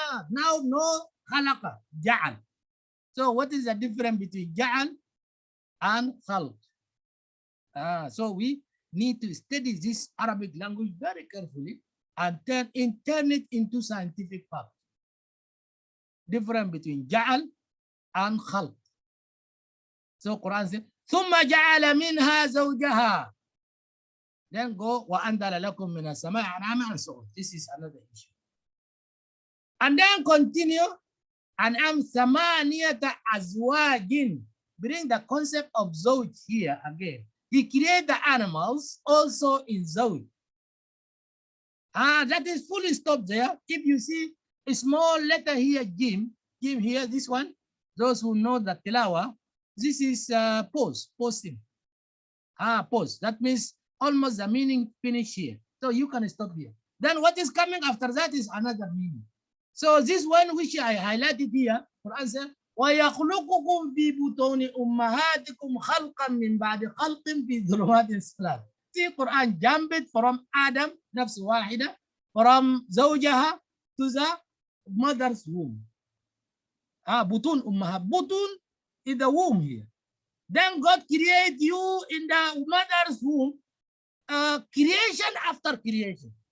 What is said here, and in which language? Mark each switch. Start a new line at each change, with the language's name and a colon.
English: Now no خلق, جعل. So what is the difference between جعل and خلق? So we need to study this Arabic language very carefully and turn it into scientific fact. Difference between ja'al and khalq. So Quran says,
Arabic: ثُمَّ جَعَلَ مِنْهَا زَوْجَهَا.
English: Then go,
Arabic: وَأَنْزَلَ لَكُم مِّنَ السَّمَاءِ أَنْعَامًا,
English: and so on. This is another issue. And then continue, An'am
Arabic: ثَمَانِيَةَ أَزْوَاجٍ.
English: Bring the concept of zawj here again. He created the animals also in zawj. That is fully stop there. If you see a small letter here, Jim here, this one, those who know the tilawa, this is posting. Pause. That means almost the meaning finish here. So you can stop here. Then what is coming after that is another meaning. So this one which I highlighted here, Quran says,
Arabic: وَيَخْلُقُكُمْ فِي بُطُونِ أُمَّهَاتِكُمْ خَلْقًا مِنْ بَعْدِ خَلْقٍ فِي ظُلُمَاتٍ ثَلَاثٍ.
English: See, Quran jumped from Adam, nafs wahida, from zawjaha to the mother's womb. Butun ummahat. Butun is the womb here. Then God created you in the mother's womb, creation after creation.